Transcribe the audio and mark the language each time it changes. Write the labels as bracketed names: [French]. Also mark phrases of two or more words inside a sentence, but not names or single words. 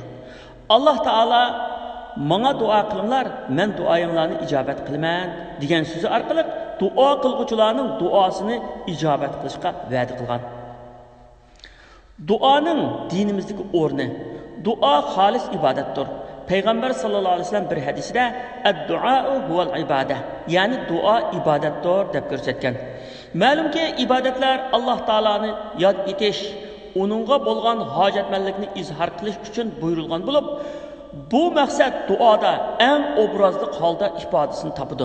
[Uzbek] Alloh taolo "Menga duo qilinglar, men duoyinglarni ijobat qilaman" degan so'zi orqali duo qilguvchilarning duosini ijobat qilishga va'da qilgan. Duoning dinimizdagi o'rni. Duo xolis ibodatdir. Peygamber [Arabic] صلى الله عليه وسلم [Uzbek] bir hadisida [Arabic] "الدعاء هو العبادة", [Uzbek] ya'ni duo ibodatdir deb ko'rsatgan. Ma'lumki, ibodatlar Alloh taoloni yod etish, uningga bo'lgan hojatmanlikni izhor qilish uchun buyurilgan bo'lib, bu maqsad duoda eng obrazli holda ifodasini topadi.